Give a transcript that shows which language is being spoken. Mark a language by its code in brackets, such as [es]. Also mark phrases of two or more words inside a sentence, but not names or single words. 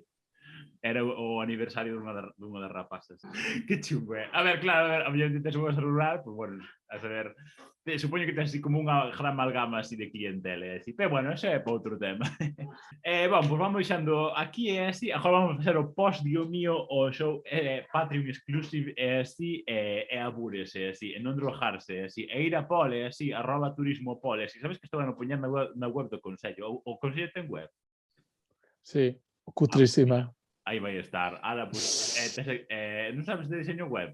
[gl] Era o aniversario dunha das rapazas. Que chungo, A ver, claro, a mellor que tes unha rural, pues bueno, a saber, supoño que tens así como unha gran amalgama así de clientela, así. Pero bueno, eso é para outro tema. Pues vamos deixando aquí, así, agora vamos a facer o post, [es] dio mío, [gl] o show Patreon exclusive, así, abúrese, así, e non drojarse, así, e ir a Pol, así, @turismopol, así. Sabes que estou a poñer na web do Concello? O Concello ten web? Sí, cutrísima. Aí vai estar. Ala, pues, non sabes de diseño web?